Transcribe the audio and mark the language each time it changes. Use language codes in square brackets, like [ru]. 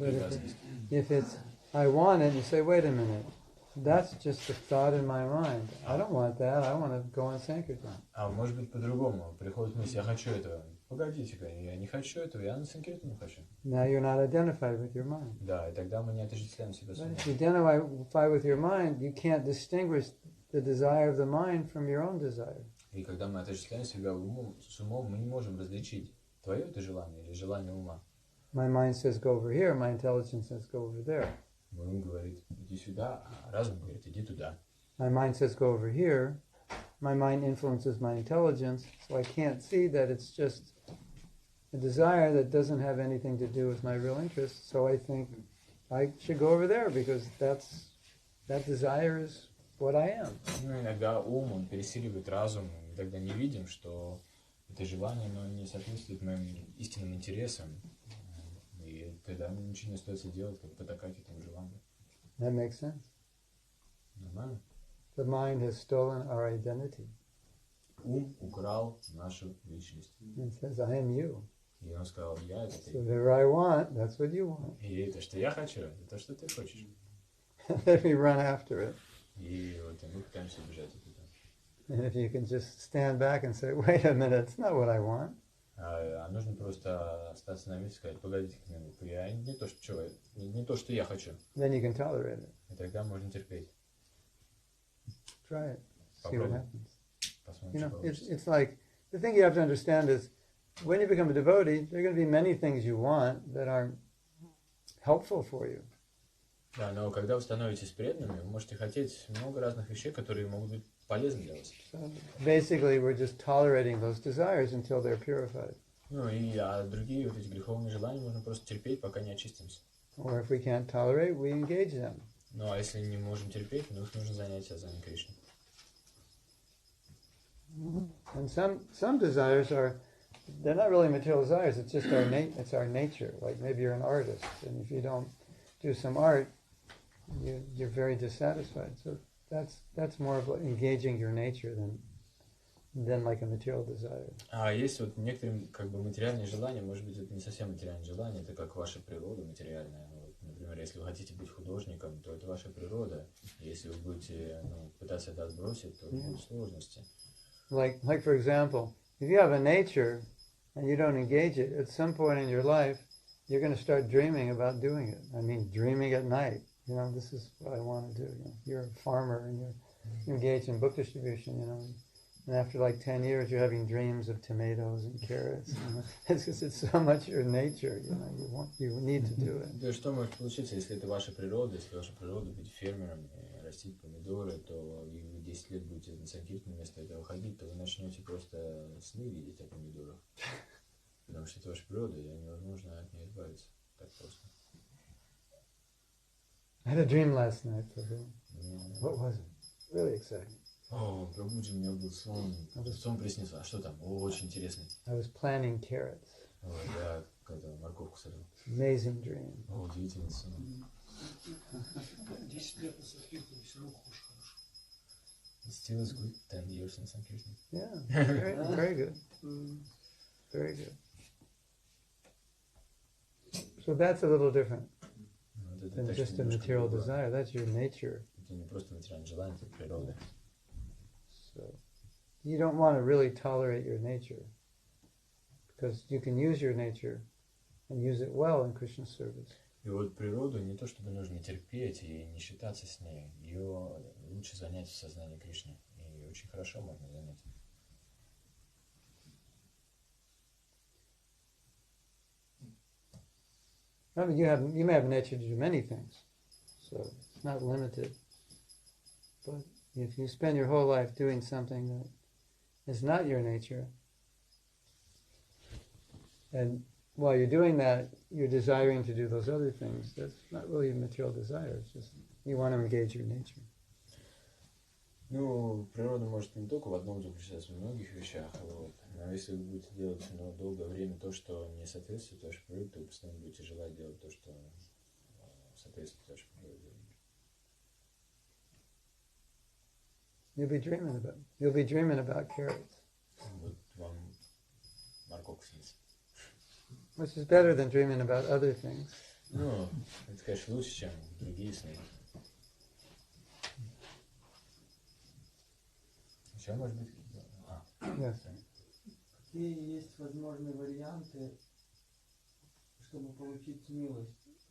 [en] But [ru] привязанность. [en] if it's, I want it, you say, wait a minute. That's just a thought in my mind. I don't want that. I want to go on Sankirtan. [ru] А может быть по-другому. Приходит мысль, я хочу этого. Погодите-ка, я не хочу этого, я на Санкиртану хочу. [en] Now you're not identified with your mind. [ru] Да, и тогда мы не отождествляем себя с умом. [en] If you identify with your mind, you can't distinguish the desire of the mind from your own desire. [ru] И когда мы отождествляем себя с умом, мы не можем различить, твое это желание или желание ума. [en] My mind says go over here, my intelligence says go over there. [ru] Мой ум говорит, иди сюда, а разум говорит, иди туда. [en] My mind says go over here. My mind influences my intelligence, so I can't see that it's just a desire that doesn't have anything to do with my real interest, so I think I should go over there because that desire is what I am. [ru] Ну, иногда ум, он пересиливает разум, и тогда не видим, что это желание, оно не соответствует моим истинным интересам. И тогда ничего не остается делать, как потакать этому желанию. [en] That makes sense. [ru] Нормально? [en] The mind has stolen our identity. [ru] Ум украл нашу личность. [en] It says, I am you. [ru] И он сказал, я это [en] So [ru] ты. [en] whatever I want, that's what you want. [ru] И это, что я хочу, это то, что ты хочешь. [en] Then we run after it. [ru] И вот мы пытаемся убежать от этого. [en] And if you can just stand back and say, wait a minute, it's not what I want. [ru] А нужно просто остаться на месте и сказать, погодите минутку, я не то, что я хочу. [en] Then you can tolerate it. [ru] И тогда можно терпеть. [en] Try it. See what happens. [ru] Посмотрим, [en] You [ru] что [en] know, [ru] получится. [en] it's like, the thing you have to understand is, when you become a devotee, there are going to be many things you want that aren't helpful for you. [ru] Да, но когда вы становитесь преданными, вы можете хотеть много разных вещей, которые могут быть полезны для вас. [en] So basically, we're just tolerating those desires until they're purified. [ru] Ну и другие вот эти греховные желания можно просто терпеть, пока не очистимся. [en] Or if we can't tolerate, we engage them. [ru] Ну а если не можем терпеть, ну их нужно занять сознанием Кришны. [en] And some desires they're not really material desires, it's just it's our nature. Like maybe you're an artist, and if you don't do some art, you're very dissatisfied. So that's more of like engaging your nature than like a material desire. [ru] А есть вот некоторые как бы материальные желания, может быть, это не совсем материальные желания, это как ваша природа материальная. Вот, например, если вы хотите быть художником, то это ваша природа. Если вы будете пытаться это отбросить, то будут сложности. [en] Like for example, if you have a nature and you don't engage it, at some point in your life, you're going to start dreaming about doing it. I mean, dreaming at night. You know, this is what I want to do. You know, you're a farmer and you're engaged in book distribution, you know. And after like 10 years, you're having dreams of tomatoes and carrots. You know? It's just, it's so much your nature, you know, you need to do it. [ru] Да, что может получиться, если это ваша природа, если ваша природа быть фермером, растить помидоры, то и вы 10 лет будете на санкиртане вместо этого ходить, то вы начнете просто сны видеть о помидорах. Потому что это ваша природа, и невозможно от нее избавиться так просто. [en] I had a dream last night, Prabhu. What was it? Really exciting. [ru] О, Прабхуджи, у меня был сон. Сон приснился. А что там? О, очень интересный. [en] I was planting carrots. [ru] О, я когда морковку садил. [en] Amazing dream. [ru] О, удивительный сон. 10 лет на санкиртане, все равно хуже хорошо. [en] It still is good, 10 years in Sankirtan. Yeah, very good. Very good. So that's a little different than just a material desire. That's your nature. [ru] Это не просто материальное желание, это природа. [en] So you don't want to really tolerate your nature because you can use your nature and use it well in Krishna's service. [ru] И вот природу не то чтобы нужно терпеть и не считаться с ней, ее лучше занять в сознании Кришны. И очень хорошо можно занять. [en] I mean, you may have nature to do many things, so it's not limited. But if you spend your whole life doing something that is not your nature, and while you're doing that, you're desiring to do those other things, that's not really a material desire, it's just you want to engage your nature. [ru] Ну, природа может не только в одном заключаться, в многих вещах. Вот. Но если вы будете делать долгое время то, что не соответствует вашей природе, то вы постоянно будете желать делать то, что соответствует вашей природе. [en] You'll be dreaming about carrots. [ru] Вот вам морковка снится. [en] Which is better than dreaming about other things. [ru] Ну, это, конечно, лучше, чем другие сны. Еще, может быть, [en] Yes. [ru] Какие есть возможные варианты, чтобы получить милость?